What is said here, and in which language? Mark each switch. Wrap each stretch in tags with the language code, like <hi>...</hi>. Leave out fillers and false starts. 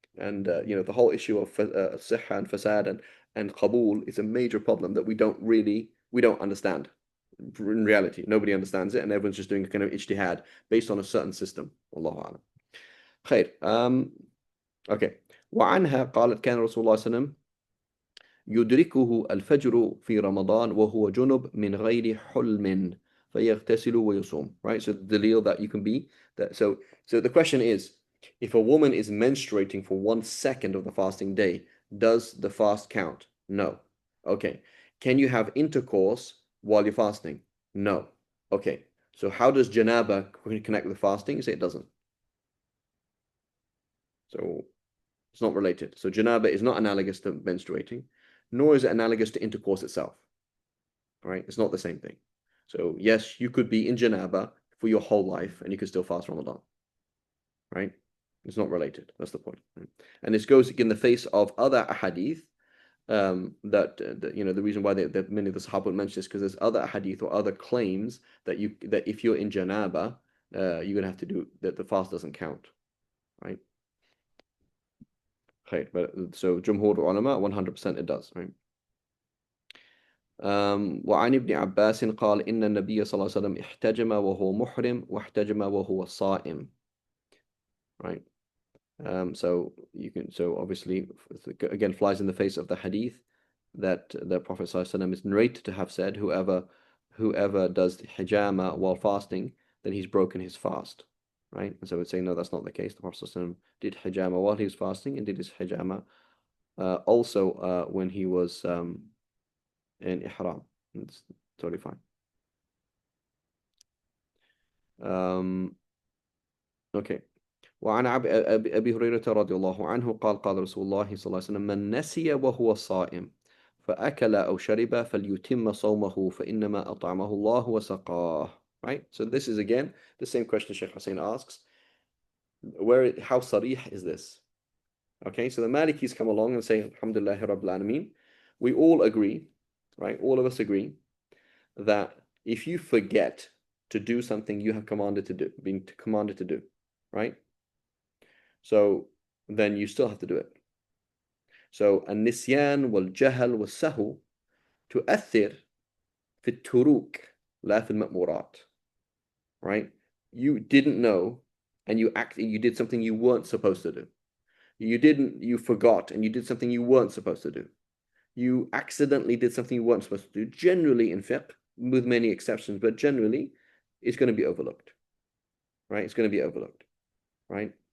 <en>And the whole issue of sihha and fasad and qabul is a major problem that we don't understand. In reality, nobody understands it, and everyone's just doing a kind of ijtihad based on a certain system. Allahu a'lam. Khair. Okay.</en> <ar>وعنها قالت كان رسول الله صلى الله عليه وسلم يدركه الفجر في رمضان وهو جنب من غير حلم فيغتسل ويصوم.</ar> <en>Right? So the deal that you can be that so the question is, if a woman is menstruating for 1 second of the fasting day, does the fast count? No. Okay. Can you have intercourse while you're fasting? No. Okay. So how does janaba connect with fasting? You say it doesn't. So it's not related. So janaba is not analogous to menstruating, nor is it analogous to intercourse itself. All right, it's not the same thing. So yes, you could be in janaba for your whole life and you could still fast Ramadan. Right? It's not related. That's the point. Right? And this goes in the face of other ahadith that you know the reason why that many of the Sahaba mention this because there's other hadith or other claims that if you're in janaba, you're gonna have to do that. The fast doesn't count, right? Okay, but so Jumhur ulama 100% it does, right?</en> <ar>وعن ابن عباس قال إن النبي صلى الله عليه وسلم احتجم وهو محرم واحتجم وهو صائم,</ar> <en>right? So obviously again flies in the face of the hadith that the Prophet ﷺ is narrated to have said, whoever does hijama while fasting, then he's broken his fast, right? And so we'd say no, that's not the case. The Prophet ﷺ did hijama while he was fasting and did his hijama also when he was in ihram. It's totally fine. Okay.</en> <ar>وعن أبي هريرة رضي الله عنه قال قال رسول الله صلى الله عليه وسلم من نسي وهو صائم فأكل أو شرب فليتم صومه فإنما أطعمه الله وسقاه.</ar> <en>Right? So this is again the same question Sheikh Hussein asks. How sarih is this? Okay, so the Malikis come along and say, Alhamdulillah Rabbil Alameen. We all agree, right? All of us agree that if you forget to do something you have commanded to do, being commanded to do, right? So then you still have to do it.</en> <ar>So النسيان والجهل والسهو تؤثر في التروك لا في المأمورات.</ar> <en>Right? You didn't know and you did something you weren't supposed to do. You forgot and you did something you weren't supposed to do. You accidentally did something you weren't supposed to do. Generally in fiqh, with many exceptions, but generally it's going to be overlooked. Right? It's going to be overlooked. Right?</en>